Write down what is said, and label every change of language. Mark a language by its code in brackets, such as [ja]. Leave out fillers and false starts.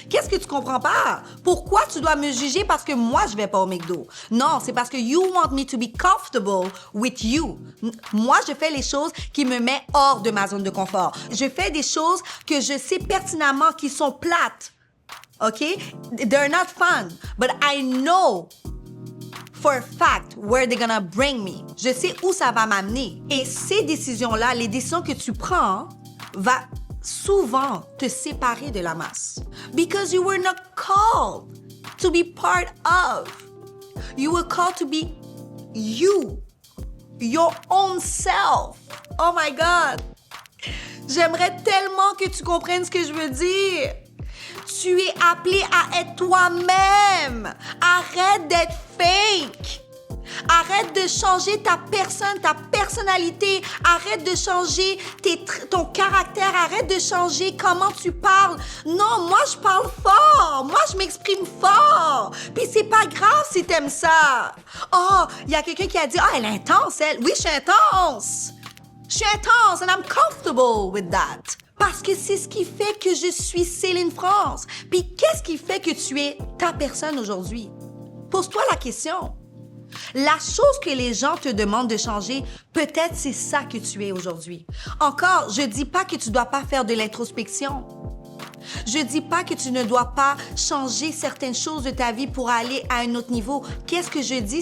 [fr] Qu'est-ce que tu comprends pas? Pourquoi tu dois me juger parce que moi, je vais pas au McDo? Non, c'est parce que [en] you want me to be comfortable with you. [fr] Moi, je fais les choses qui me mettent hors de ma zone de confort. Je fais des choses que je sais pertinemment qui sont plates. OK? [en] They're not fun, but I know for a fact where they're gonna bring me. [fr] Je sais où ça va m'amener. Et ces décisions-là, les décisions que tu prends, va souvent te séparer de la masse. [en] Because you were not called to be part of. You were called to be you. Your own self. Oh my God. [fr] J'aimerais tellement que tu comprennes ce que je veux dire. Tu es appelé à être toi-même. Arrête d'être fake. Arrête de changer ta personne, ta personnalité. Arrête de changer ton caractère. Arrête de changer comment tu parles. Non, moi, je parle fort. Moi, je m'exprime fort. Puis c'est pas grave si t'aimes ça. Oh, il y a quelqu'un qui a dit, ah, elle est intense, elle. Oui, je suis intense. Je suis intense [en] and I'm comfortable with that. [fr] Parce que c'est ce qui fait que je suis Céline France. Puis qu'est-ce qui fait que tu es ta personne aujourd'hui? Pose-toi la question. La chose que les gens te demandent de changer, peut-être c'est ça que tu es aujourd'hui. Encore, je dis pas que tu dois pas faire de l'introspection. Je dis pas que tu ne dois pas changer certaines choses de ta vie pour aller à un autre niveau. Qu'est-ce que je dis?